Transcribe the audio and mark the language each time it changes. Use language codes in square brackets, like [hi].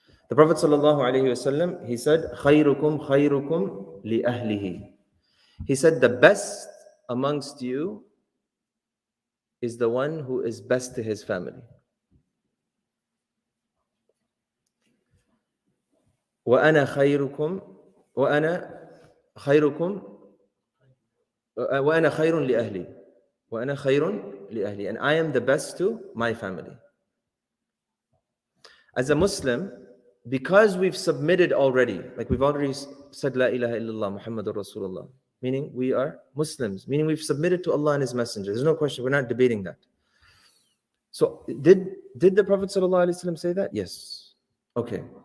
[en] The Prophet sallallahu alaihi wasallam, he said, [ar] "Khayrukum khayrukum li ahlihi." [en] He said, the best amongst you is the one who is best to his family. [ar] وَأَنَا خَيْرُكُمْ وَأَنَا خَيْرُكُمْ وَأَنَا خَيْرٌ لِأَهْلِي وَأَنَا خَيْرٌ لِأَهْلِي, [en] and I am the best to my family. As a Muslim, because we've submitted already, like we've already said [ar] La ilaha illallah Muhammadur Rasulullah, [en] meaning we are Muslims, meaning we've submitted to Allah and His Messenger. There's no question, we're not debating that. So did the Prophet ﷺ say that? Yes. Okay.